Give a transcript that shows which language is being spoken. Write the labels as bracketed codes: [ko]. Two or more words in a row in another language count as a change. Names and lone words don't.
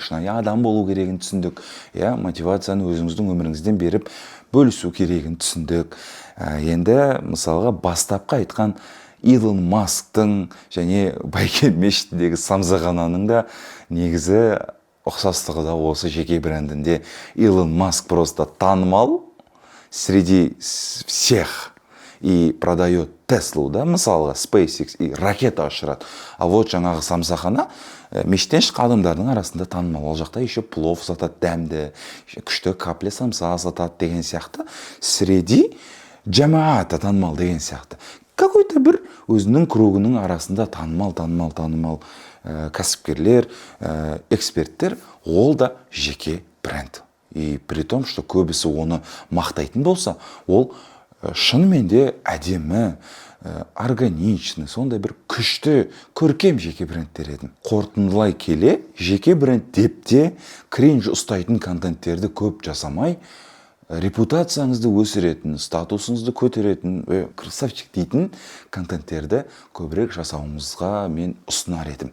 [kk] Шынайы адам болу керегін түсіндік. Мотивацияны өзіңіздің өміріңізден беріп бөлісу керегін түсіндік. Енді мысалға бастапқы айтқан Илон Масктың және Байкел мешітіндегі самзағананың да негізі ұқсастығы да осы жеке брендінде. [ru] Илон Маск просто танымал среди всех и продает Теслу, [kk] да, мысалға SpaceX и ракета ұшырады. [ru] А вот [kk] жаңағы самсахана мешіттен шыққан адамдардың арасында танымал. Ол жақта еще плов сатады, дәмді, күшті капля самса сатады деген сияқты. Среди жамаата танымал деген сияқты. Какой-то бір өзінің кругының арасында танымал кәсіпкерлер, эксперттер, ол да жеке бренд. [ru] И при том, что [kk] көбісі оны мақтайтын болса, ол шынымен де әдемі, органичный, сондай бір күшті, көркем жеке брендтер еді. Қорытындылай келе, жеке бренд деп те кринж ұстайтын контенттерді көп жасамай, репутацияңызды өсіретін, статусыңызды көтеретін, красавчик дейтін контенттерді көбірек жасауымызға мен ұсынар едім.